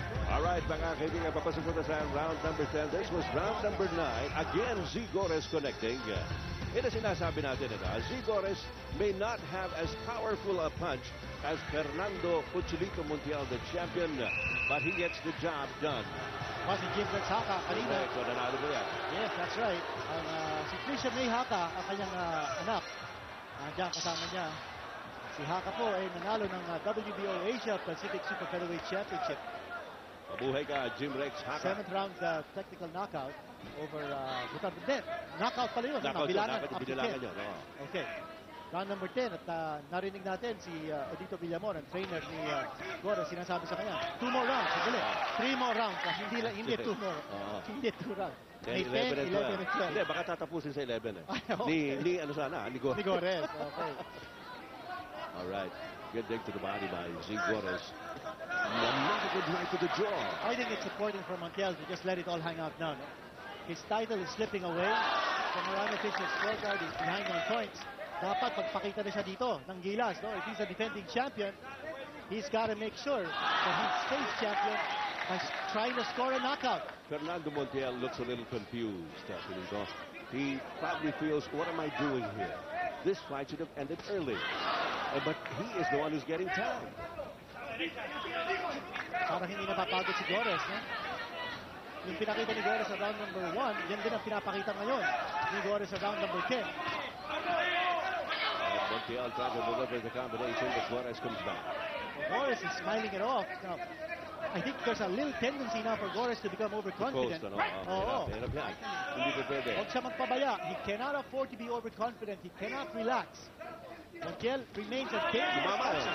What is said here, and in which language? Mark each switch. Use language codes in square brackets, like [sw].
[en] All right, [tl] mga kaibigan, papasok na sa [en] round number 10. This was round number 9. Again, Z Gores connecting. [tl] Ito sinasabi natin ito. [en] Zigores may not have as powerful a punch as Fernando Cuchilito Montiel, the champion, but he gets the job done. [tl] Si Jim Rex Haka kanina. Okay, so nanalo mo yan. [en] Yes, that's right. [tl] Si Christian May Haka, ang kanyang anak, diyan kasama niya. Si Haka po ay nanalo ng WBO Asia Pacific Super Featherweight Championship. Mabuhay ka, Jim Rex Haka. [en] 7th round technical knockout over knockout [tl] pala yun. [en] Knockout [tl] bilangan yun, [en] up to [tl] binilangan 10. yun. Okay. Round number 10 at narinig natin si Odito Villamor, ang trainer ni Gores, sinasabi sa kanya, [en] 2 more rounds, [tl] sandali. [en] 3 more rounds, hindi 2 more. Hindi 2 rounds. May 10, 11, and 12. [tl] Hindi, baka tatapusin sa 11 eh. [en] Okay. [tl] Ni ano sana, ni Gores. Ni Gores, okay. [en] Alright. Good dig to the body by Zigores. Another good right to the jaw. I think it's important for Montiel to just let it all hang out now. No? His title is slipping away. The Morano official scorecard is behind on points. [tl] Dapat pagpakita na siya dito ng gilas. [en] No? If he's a defending champion, he's got to make sure that he stays champion by trying to score a knockout. Fernando Montiel looks a little confused. He probably feels, what am I doing here? This fight should have ended early. But he is the one who's getting time. [tl] Parang hindi napapagod si Gores. No? Yung pinakita ni Gores sa round number 1, yan din ang pinapakita ngayon ni Gores sa round number 10. [en] Montiel trying to deliver the combination, but Gores comes back. Gores is smiling it off. Now, I think there's a little tendency now for Gores to become overconfident. [tl] Hirap yan. Hindi ko pwede. Huwag siya magpabaya. [en] He cannot afford to be overconfident. He cannot relax. Montiel remains a dangerous person.